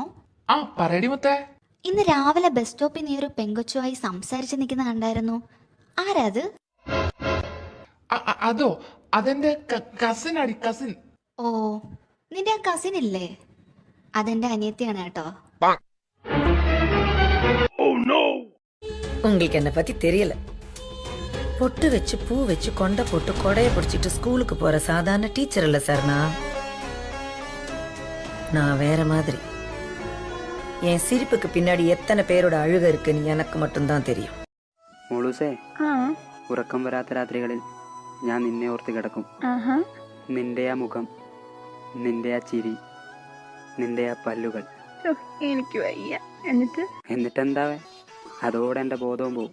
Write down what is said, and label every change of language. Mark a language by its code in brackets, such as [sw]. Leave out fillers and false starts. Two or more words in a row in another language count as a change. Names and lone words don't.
[ml] പറയടി മുത്തേ. ഇന്ന് രാവിലെ ബസ് സ്റ്റോപ്പിൽ നീ ഒരു പെങ്കൊച്ചുമായി സംസാരിച്ച് നിൽക്കുന്ന കണ്ടായിരുന്നു. ആരാത്? അതോ, അതെന്റെ കസിൻ അടി, കസിൻ. ഓ, നിന്റെ ആ കസിൻ ഇല്ലേ? അതെന്റെ അനിയത്തിയാണ് കേട്ടോ. [ta] உங்களுக்கு என்ன பத்தி தெரியல. பொட்டு வச்சு பூ வச்சு கொண்டை போட்டு கொடைய பிடிச்சிட்டு ஸ்கூலுக்கு போற சாதாரண டீச்சர் இல்ல சார். நான் வேற மாதிரி. என் சிரிப்புக்கு பின்னாடி எத்தனை பேரோட அழுக இருக்குன்னு எனக்கு மட்டும்தான் தெரியும். [ml] മോളൂസേ, ഉറക്കം വരാത്ത രാത്രികളിൽ ഞാൻ നിന്നെ ഓർത്ത് കിടക്കും. നിന്റെ ആ മുഖം, നിന്റെ ആ ചിരി, നിന്റെ ആ പല്ലുകൾ. എനിക്ക് വയ്യ. എന്നിട്ടെന്താവേ? അതോടെ എന്റെ ബോധവും പോവും.